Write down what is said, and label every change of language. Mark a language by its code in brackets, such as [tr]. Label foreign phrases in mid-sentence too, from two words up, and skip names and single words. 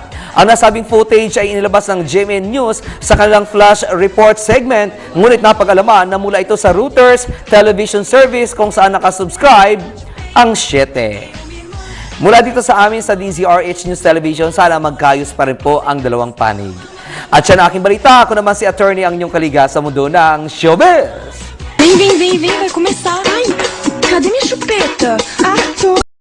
[tl] Ang nasabing footage ay inilabas ng GMA News sa kanilang [en] flash report segment, [tl] ngunit napag-alaman na mula ito sa Reuters [en] television service [tl] kung saan nakasubscribe ang 7. Mula dito sa amin sa DZRH News Television, sana magkayos pa rin po ang dalawang panig. At siya na aking balita, ako naman si attorney ang inyong kaliga sa mundo ng showbiz. [pt] Vem, vai começar. Ai, cadê minha chupeta? Ah, toma.